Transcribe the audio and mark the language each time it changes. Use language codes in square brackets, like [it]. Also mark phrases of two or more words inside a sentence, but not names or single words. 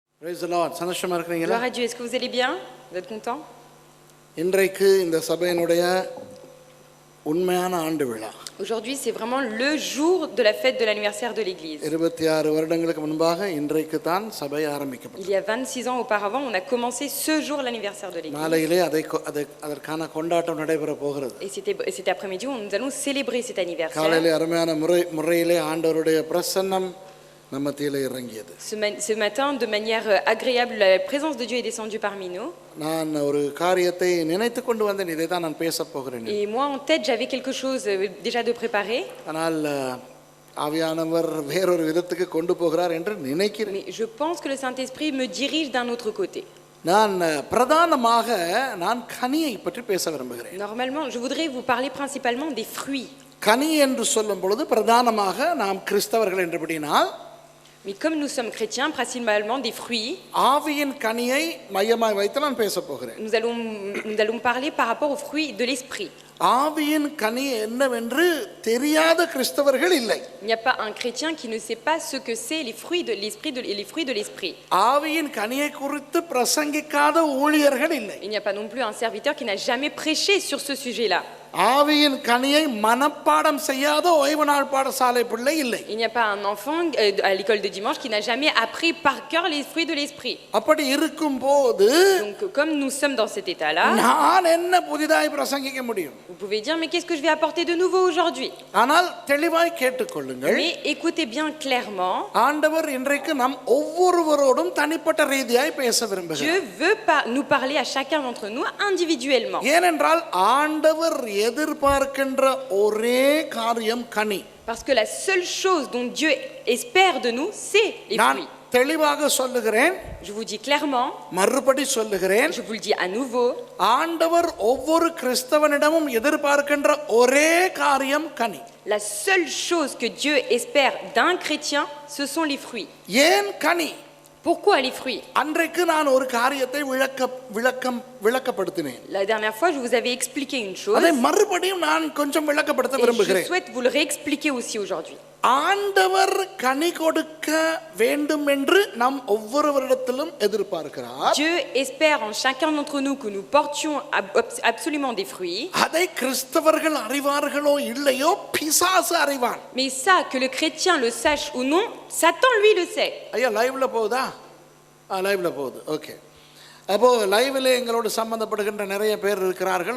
[en] Praise the Lord. [ta] சந்தோஷமா இருக்கீங்களா? [fr] Gloire à Dieu. Est-ce que vous allez bien? Vous êtes content? [ta] இன்றைக்கு இந்த சபையினுடைய உண்மையான ஆண்டு விழா. [fr] Aujourd'hui, c'est vraiment le jour de la fête de l'anniversaire de l'église. [ta] 26 வருடங்களுக்கு முன்பாக இன்றைக்கு தான் சபை [fr] Il [ta] ஆரம்பிக்கப்பட்டது. [fr] y a 26 ans auparavant, on a commencé ce jour l'anniversaire de l'église. [ta] நாளையிலே அதற்கான கொண்டாட்டம் நடைபெற போகிறது. [fr] Et cet après-midi, nous allons célébrer cet anniversaire. [ta] காலையிலே அருமையான முறையிலே ஆண்டவருடைய பிரசன்னம் நம்ம மத்தியிலே இறங்கியது. [fr] Ce matin, de manière agréable, la présence de Dieu est descendue parmi nous. [ta] நான் ஒரு காரியத்தை நினைத்து கொண்டு வந்தேன், இதை தான் நான் பேசப் போகிறேன். [fr] Et moi, en tête, j'avais quelque chose déjà de préparé. [ta] ஆனால் ஆவியானவர் வேறொரு விதத்துக்கு கொண்டு போகிறார் என்று நினைக்கிறேன். [fr] Mais je pense que le Saint-Esprit me dirige d'un autre côté. [ta] நான் பிரதானமாக கனியை பற்றி பேச விரும்புகிறேன். [fr] Normalement, je voudrais vous parler principalement des fruits. [ta] கனி என்று சொல்லும் பொழுது பிரதானமாக நாம் கிறிஸ்தவர்கள் என்றபடினால், [fr] Mais comme nous sommes chrétiens, principalement des fruits, [ta] ஆவியின் கனியை மையமாய் வைத்து நான் பேச போகிறேன். [fr] nous allons parler par rapport aux fruits de l'esprit. [ta] ஆவியின் கனி என்னவென்று தெரியாத கிறிஸ்தவர்கள் இல்லை. [fr] Il n'y a pas un chrétien qui ne sait pas ce que c'est les fruits de l'esprit et les fruits de l'esprit. [ta] ஆவியின் கனியை குறித்து பிரசங்கிக்காத ஊழியர்கள் இல்லை. [fr] Il n'y a pas non plus un serviteur qui n'a jamais prêché sur ce sujet-là. [ta] ஆவியின் கனியை மனப்பாடம் செய்யாத ஓய்வு நாள் பாடசாலை பிள்ளை இல்லை. [fr] Il n'y a pas un enfant à l'école de dimanche qui n'a jamais appris par cœur les fruits de l'esprit. [ta] அப்படி இருக்கும்போது, [fr] Donc comme nous sommes dans cet état-là, [ta] நான் என்ன புதிதாய் பிரசங்கிக்க முடியும்? [fr] vous pouvez dire mais qu'est-ce que je vais apporter de nouveau aujourd'hui? [ta] ஆனால் தெளிவாய் கேட்டுக்கொள்ளுங்கள். [fr] Mais écoutez bien clairement. [ta] ஆண்டவர் இன்றைக்கு நம் ஒவ்வொருவரோடும் தனிப்பட்ட ரீதியாய் பேச விரும்புகிறார். [fr] Dieu veut nous parler à chacun d'entre nous individuellement. [ta] ஏனென்றால் ஆண்டவர் எதிர்பார்க்கின்ற ஒரே காரியம் கனி. [fr] Parce que la seule chose dont Dieu espère de nous, c'est les fruits. [ta] தெளிவாக சொல்லுகிறேன், [fr] Je vous dis clairement, [ta] மறுபடி சொல்லுகிறேன், [fr] je vous le dis à nouveau, [ta] ஆண்டவர் ஒவ்வொரு கிறிஸ்தவனிடமும் எதிர்பார்க்கின்ற ஒரே காரியம் கனி. [fr] la seule chose que Dieu espère d'un chrétien, ce sont les fruits. [ta] ஏன் கனி? [fr] Pourquoi les fruits? [ta] அன்றைக்கு நான் ஒரு காரியத்தை விளக்கப்படுத்தினேன். [fr] La dernière fois, je vous avais expliqué une chose. [ta] அதை மறுபடியும் நான் கொஞ்சம் விளக்கப்படுத்த [fr] Et je [ta] விரும்புகிறேன். [fr] souhaite vous le réexpliquer aussi aujourd'hui. [ta] ஆண்டவர் கனி கொடுக்க வேண்டும் என்று நாம் ஒவ்வொருவரிடத்திலும் எதிர்பார்க்கிறார். [fr] Dieu espère en chacun d'entre nous que nous portions absolument des fruits. [ta] அதை கிறிஸ்தவர்கள் அறிவார்களோ இல்லையோ பிசாசு அறிவான். [fr] Mais ça, que le chrétien le sache ou non, Satan lui le sait. [ta] ஐயா லைவ்ல போகுதா? லைவ்ல போகுது. ஓகே. அப்போ லைவ்ல எங்களோடு சம்பந்தப்படுகின்ற நிறைய பேர் இருக்கிறார்கள்.